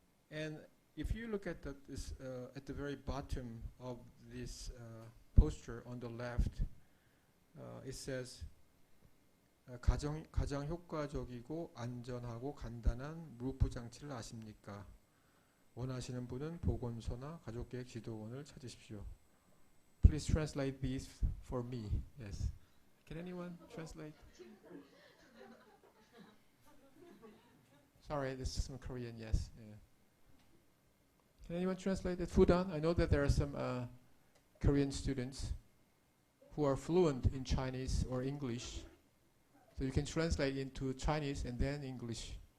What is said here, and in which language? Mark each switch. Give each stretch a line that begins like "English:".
English: And if you look at this at the very bottom of this poster on the left, it says
Korean: 가장 효과적이고 안전하고 간단한 루프 장치를 아십니까? 원하시는 분은 보건소나 가족계획 지도원을 찾으십시오.
English: Please translate these for me. Yes. Can anyone translate? Sorry, this is some Korean. Yes. Yeah. Can anyone translate it? Fudan? I know that there are some Korean students who are fluent in Chinese or English, so you can translate into Chinese and then English.